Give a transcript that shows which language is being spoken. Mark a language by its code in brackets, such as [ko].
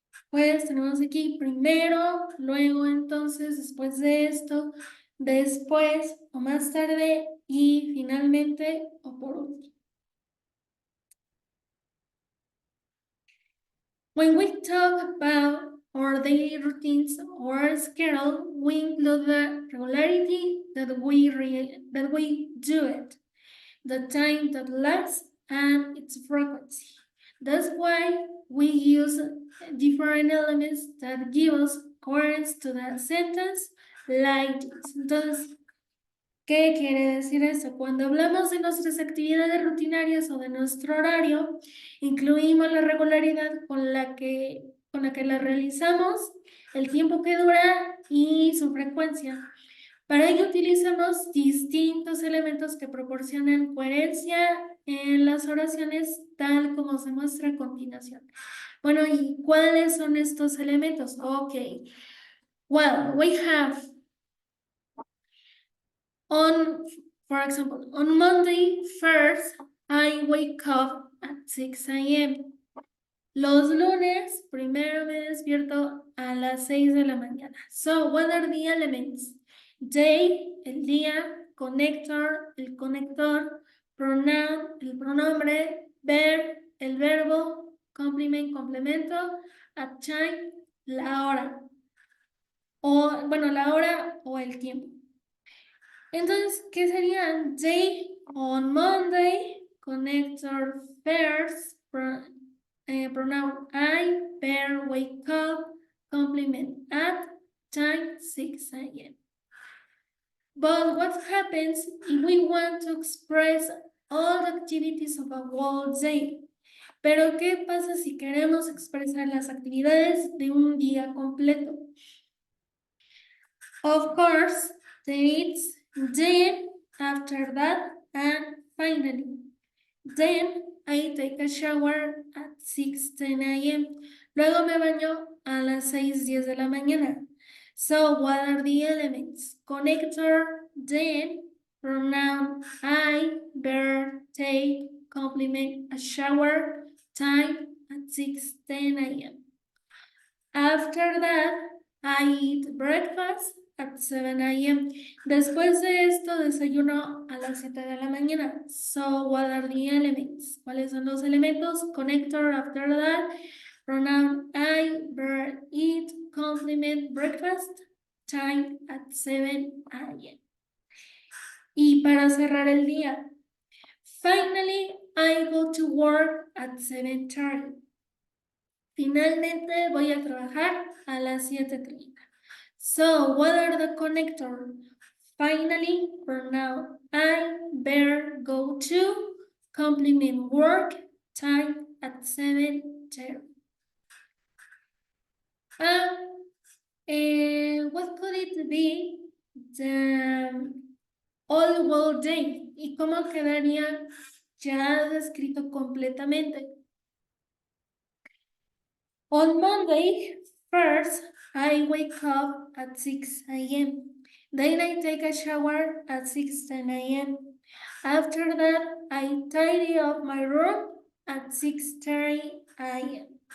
[es] Pues tenemos aquí primero, luego entonces, después de esto, después o más tarde y finalmente o por último. [en] When we talk about our daily routines or schedule, we include the regularity that we do it, the time that lasts, and its frequency. That's why we use different elements that give us coherence to the sentence like this. [es] Entonces, ¿qué quiere decir eso? Cuando hablamos de nuestras actividades rutinarias o de nuestro horario, incluimos la regularidad con la que la realizamos, el tiempo que dura y su frecuencia. Para ello utilizamos distintos elementos que proporcionan coherencia en las oraciones tal como se muestra a continuación. Bueno, ¿y cuáles son estos elementos? [en] Okay. Well, we have for example, on Monday 1st, I wake up at 6 a.m. [es] Los lunes, primero me despierto a las 6 de la mañana. [en] So, what are the elements? [es] Day, el día, connector, el conector, pronoun, el pronombre, verb, el verbo, complement, complemento, at time, la hora. O, bueno, la hora o el tiempo. Entonces, ¿qué serían? [en] Day, on Monday, connector, first, pronoun I, verb, wake up, complement at, time 6 a.m. But what happens if we want to express all the activities of a whole day? [es] Pero ¿qué pasa si queremos expresar las actividades de un día completo? [en] Of course, it's then, after that, and finally. Then I take a shower at 6:10 a.m. [es] Luego me baño a las 6:10 de la mañana. [en] So what are the elements? Connector, then, pronoun I, verb, take, complement, a shower, time at 6:10 a.m. After that, I eat breakfast at 7 a.m. [es] Después de esto, desayuno a las 7 de la mañana. [en] So, what are the elements? [es] ¿Cuáles son los elementos? [en] Connector, after that, pronoun I, verb, eat, complement, breakfast, time at 7 a.m. [es] Y para cerrar el día, [en] finally, I go to work at 7:30. [es] Finalmente voy a trabajar a las 7:30. [en] So, what are the connectors? Finally, pronoun I, verb, go to, complement, work, time at 7:30. What could it be? The all day. [es] ¿Y cómo quedaría ya descrito completamente? [en] On Monday, first, I wake up at 6 a.m. Then I take a shower at 6:10 a.m. After that, I tidy up my room at 6:30 a.m.